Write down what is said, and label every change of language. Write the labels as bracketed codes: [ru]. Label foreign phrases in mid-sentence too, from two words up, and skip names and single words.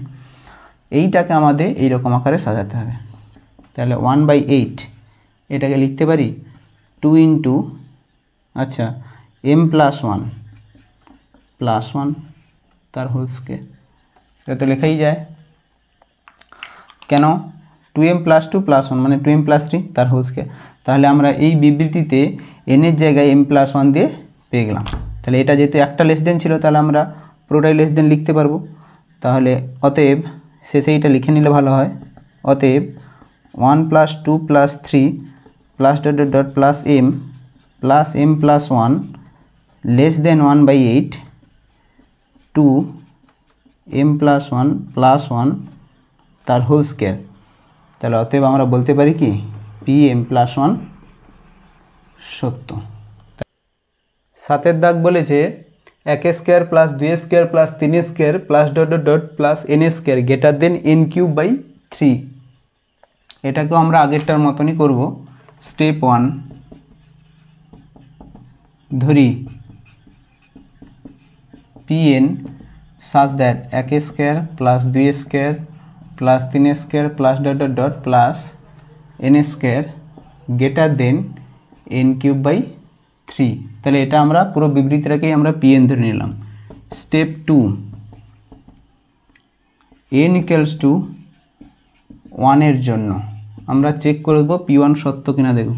[bn] এইটাকে আমাদের এইরকম আকারে সাজাতে হবে। তাহলে 1/8 এটাকে লিখতে পারি 2 ইন্টু, আচ্ছা, [en] m plus 1 [bn] তার [en] whole square, [bn] এটা তো লেখাই যায়। [en] কেন 2m plus 2 plus 1 মানে 2m plus 3 তার whole square. [bn] তাহলে আমরা এই বিবৃতিতে n এর জায়গায় [en] m plus 1 [bn] দিয়ে পেয়ে গেলাম। তাহলে এটা যেহেতু একটা [en] less than [bn] ছিল, তাহলে আমরা পুরোটাই [en] less than [bn] লিখতে পারবো। তাহলে অতএব শেষে এইটা লিখে নিলে ভালো হয়। [en] অতএব 1 plus 2 plus 3 plus dot dot dot plus m plus 1 less than 1/8 2 m plus 1 plus 1 তার whole square. [bn] তাহলে অতএব আমরা বলতে পারি কি [en] pm plus 1 [bn] সত্য। সাতের দাগ বলেছে [en] 1 square plus 2 square plus 3 square plus dot dot dot plus n square greater than n³/3. [bn] এটাকেও আমরা আগেরটার মতনই করব। [en] স্টেপ 1, ধরি pn such that 1 square plus 2 square plus 3 square plus dot dot dot plus n square greater than n cube by 3. [bn] তাহলে এটা আমরা পুরো বিবৃতিটাকেই আমরা পিএন ধরে নিলাম। স্টেপ 2, [en] n equals to 1 [bn] এর জন্য আমরা চেক করে দেবো P1 সত্য কিনা দেখব।